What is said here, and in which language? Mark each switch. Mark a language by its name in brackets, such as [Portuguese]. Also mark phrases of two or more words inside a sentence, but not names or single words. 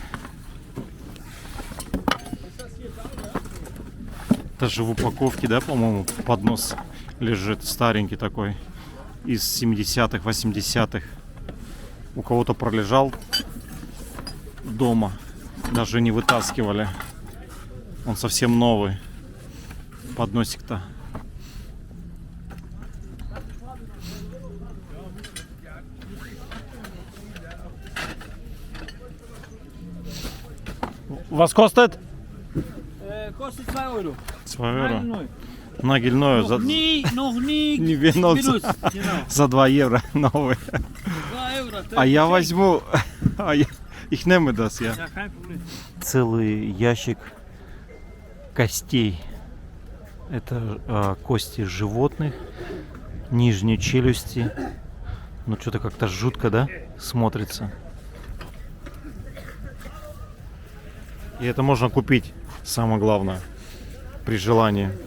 [Russian] Даже в упаковке, да, по-моему, поднос лежит старенький такой, из 70-х, 80-х. У кого-то пролежал дома, даже не вытаскивали. Он совсем новый, подносик-то. [German] Was kostet? Kostet 2 Euro. [Russian] 2 евро. [German] Nagelneu. Нагельную за... Noch nie Не benutzt. benutzt. Genau. [Russian] За 2 евро новый. [German] 2 Euro. [Russian] А я возьму... [German] Ich nehme das, ja. Ja, kein Problem. [Russian] Целый ящик костей. Это кости животных, нижней челюсти, Ну что-то как-то жутко, да, смотрится. И это можно купить, самое главное, при желании.